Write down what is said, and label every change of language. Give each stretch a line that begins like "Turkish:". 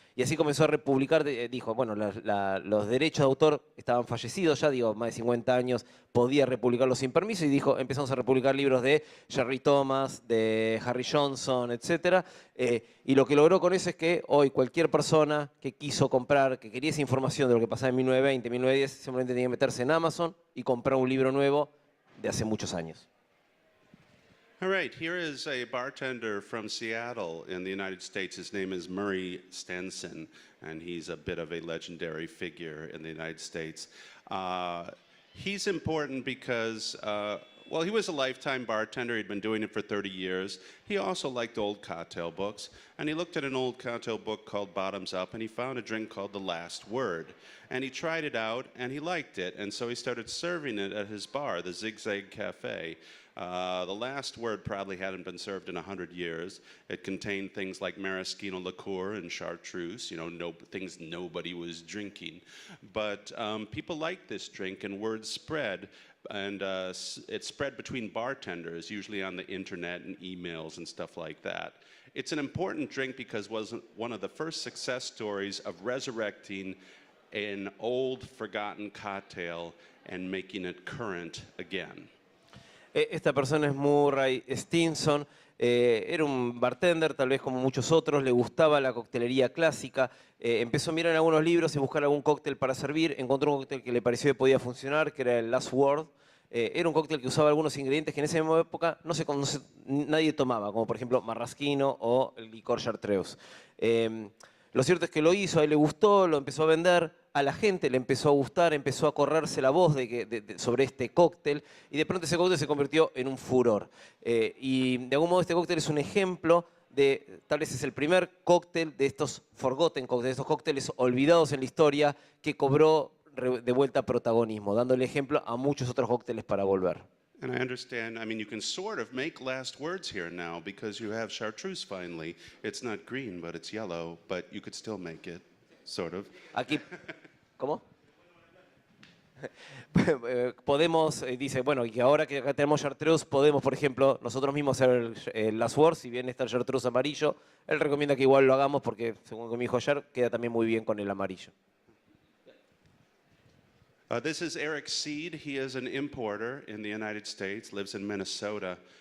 Spanish: Y así comenzó a republicar, dijo, bueno, los derechos de autor estaban fallecidos ya, digo, más de 50 años, podía republicarlos sin permiso y dijo, empezamos a republicar libros de Jerry Thomas, de Harry Johnson, etc. Y lo que logró con eso es que hoy cualquier persona que quiso comprar, que quería esa información de lo que pasaba en 1920, 1910, simplemente tenía que meterse en Amazon y comprar un libro nuevo de hace muchos años.
English: All right, here is a bartender from Seattle in the United States. His name is Murray Stenson, and he's a bit of a legendary figure in the United States. He's important because, well, he was a lifetime bartender. He'd been doing it for 30 years. He also liked old cocktail books, and he looked at an old cocktail book called Bottoms Up, and he found a drink called The Last Word. And he tried it out, and he liked it, and so he started serving it at his bar, the Zigzag Cafe. The Last Word probably hadn't been served in 100 years. It contained things like maraschino liqueur and chartreuse, you know, things nobody was drinking. But people liked this drink, and word spread. And it spread between bartenders, usually on the internet and emails and stuff like that. It's an important drink because it was one of the first success stories of resurrecting an old, forgotten cocktail and making it current again.
Spanish: Esta persona es Murray Stinson, era un bartender, tal vez como muchos otros, le gustaba la coctelería clásica, empezó a mirar en algunos libros y buscar algún cóctel para servir, encontró un cóctel que le pareció que podía funcionar, que era el Last Word. Era un cóctel que usaba algunos ingredientes que en esa misma época nadie tomaba, como por ejemplo marrasquino o el licor chartreuse. Lo cierto es que lo hizo, a él le gustó, lo empezó a vender, a la gente le empezó a gustar, empezó a correrse la voz sobre este cóctel y de pronto ese cóctel se convirtió en un furor. Y de algún modo este cóctel es un ejemplo tal vez es el primer cóctel de estos
English: forgotten cocktails,
Spanish: de estos cócteles olvidados en la historia que cobró de vuelta protagonismo, dándole ejemplo a muchos otros cócteles para volver.
English: And I understand, I mean, you can sort of make last words here now because you have chartreuse finally. It's not green, but it's yellow, but you could still make it, sort of.
Spanish: Aquí, ¿cómo? Podemos, dice, bueno, y ahora que acá tenemos chartreuse, podemos, por ejemplo, nosotros mismos hacer el last word, si bien está el chartreuse amarillo, él recomienda que igual lo hagamos porque, según me dijo ayer, queda también muy bien con el amarillo.
English: This is Eric Seed. He is an importer in the United States, lives in Minnesota.